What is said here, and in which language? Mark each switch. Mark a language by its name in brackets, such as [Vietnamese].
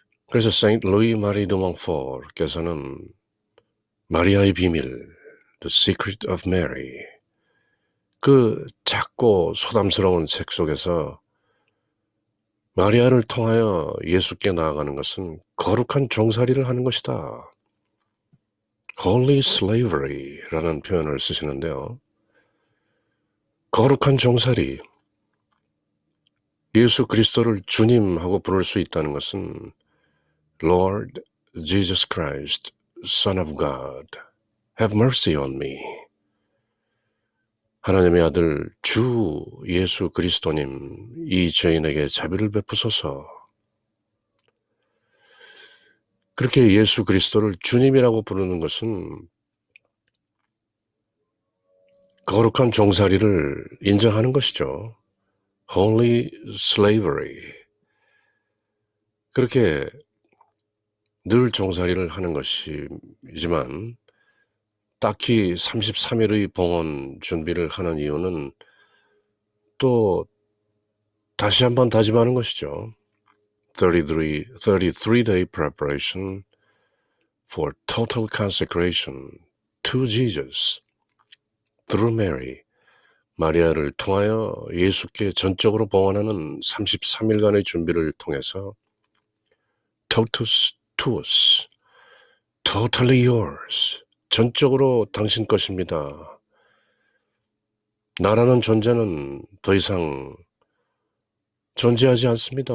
[Korean] 그래서 Saint Louis Marie de Montfort께서는 마리아의 비밀, The Secret of Mary, 그 작고 소담스러운 책 속에서 마리아를 통하여 예수께 나아가는 것은 거룩한 종살이를 하는 것이다, Holy Slavery라는 표현을 쓰시는데요. 거룩한 종살이, 예수 그리스도를 주님하고 부를 수 있다는 것은 [English] Lord Jesus Christ, Son of God, have mercy on me. [Korean] 하나님의 아들 주 예수 그리스도님, 이 죄인에게 자비를 베푸소서. 그렇게 예수 그리스도를 주님이라고 부르는 것은 거룩한 종살이를 인정하는 것이죠. [English] Holy slavery. [Korean] 그렇게 늘 종살이를 하는 것이지만 딱히 33일의 봉헌 준비를 하는 이유는 또 다시 한번 다짐하는 것이죠. [English] 33-day preparation for total consecration to Jesus through Mary. [Korean] 마리아를 통하여 예수께 전적으로 봉헌하는 33일간의 준비를 통해서 [Latin] totus tuus, [English] totally yours, [Korean] 전적으로 당신 것입니다. 나라는 존재는 더 이상 존재하지 않습니다.